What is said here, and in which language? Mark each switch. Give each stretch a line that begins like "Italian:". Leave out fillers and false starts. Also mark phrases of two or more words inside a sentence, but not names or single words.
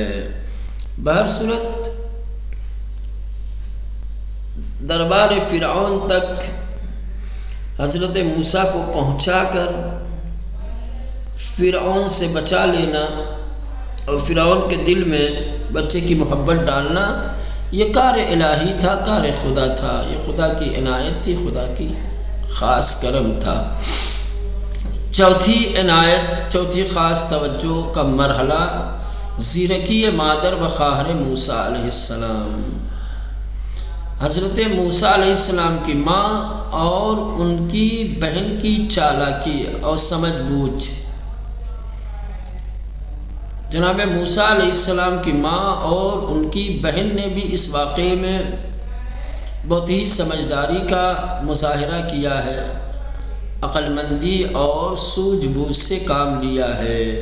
Urdu: بہرصورت دربار فرعون تک حضرت موسیٰ کو پہنچا کر فرعون سے بچا لینا اور فرعون کے دل میں بچے کی محبت ڈالنا، یہ کار الہی تھا، کار خدا تھا، یہ خدا کی عنایت تھی، خدا کی خاص کرم تھا۔ چوتھی عنایت، چوتھی خاص توجہ کا مرحلہ،
Persian: زیرکی مادر و خواہر
Urdu: موسیٰ علیہ السلام، حضرت موسیٰ علیہ السلام کی ماں اور ان کی بہن کی چالاکی اور سمجھ بوجھ۔ جناب موسیٰ علیہ السلام کی ماں اور ان کی بہن نے بھی اس واقعے میں بہت ہی سمجھداری کا مظاہرہ کیا ہے، عقل مندی اور سوجھ بوجھ سے کام لیا ہے۔